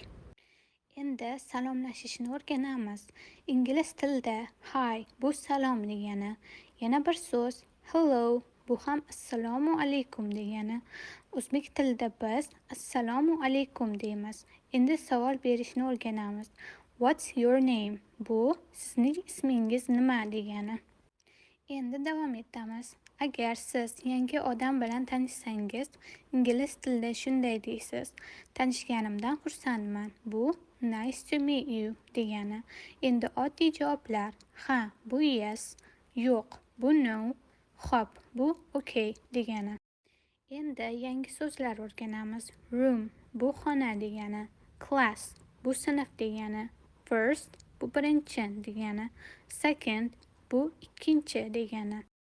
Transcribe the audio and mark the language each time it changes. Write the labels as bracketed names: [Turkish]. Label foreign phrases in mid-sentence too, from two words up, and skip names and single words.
[Uzbek] Endi salomlashishni o'rganamiz. Ingliz tilida hi bu salom degani. Yana bir so'z hello bu ham assalomu alaykum degani. O'zbek tilida biz assalomu alaykum deymiz. Endi savol berishni o'rganamiz. [English] What's your name? [Uzbek] Bu sizning ismingiz nima degani. Endi davom etamiz. Agar siz yangi odam bilan tanishsangiz, ingliz tilida shunday deysiz. Tanishganimdan xursandman. Bu [English] nice to meet you [Uzbek] degani. Endi oddiy javoblar. Ha, bu yes. Yo'q, bu no. Xo'p, bu okay degani. Endi yangi so'zlar o'rganamiz. Room bu xona degani. Class bu sinf degani. First bu birinchi degani. Second bu ikkinchi degani.